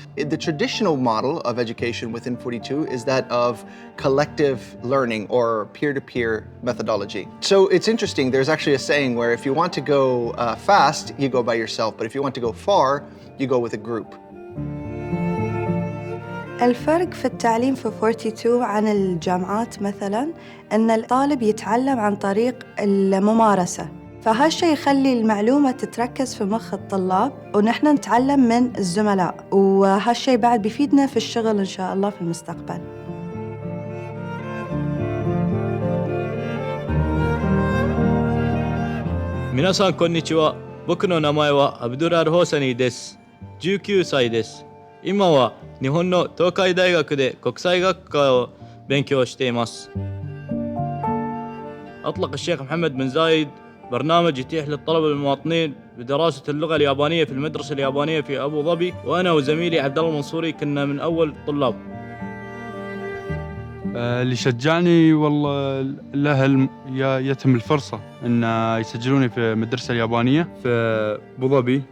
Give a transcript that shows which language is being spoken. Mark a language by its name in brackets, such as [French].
[English] The traditional model of education within 42 is that of collective learning or peer-to-peer methodology. So it's interesting, there's actually a saying where if you want to go fast, you go by yourself, but if you want to go far, you go with a group. [Arabic] الفرق في التعليم في 42 عن الجامعات مثلاً أن الطالب يتعلم عن طريق الممارسة، فهالشي يخلي المعلومة تتركز في مخ الطلاب ونحن نتعلم من الزملاء، وهالشي بعد بيفيدنا في الشغل إن شاء الله في المستقبل. [Japanese] 皆さんこんにちは。僕の名前はアブドゥラル・ホサニーです。19歳です。今は日本の東海大学で国際学科を勉強しています。 [Arabic] أطلق الشيخ محمد بن زايد برنامج يتيح للطلبة المواطنين بدراسة اللغة اليابانية في المدرسة اليابانية في أبو ظبي، وأنا وزميلي عبد الله المنصوري كنا من أول الطلاب. اللي شجعني والله الأهل يتم الفرصة إن يسجلوني في المدرسة اليابانية في أبو ظبي.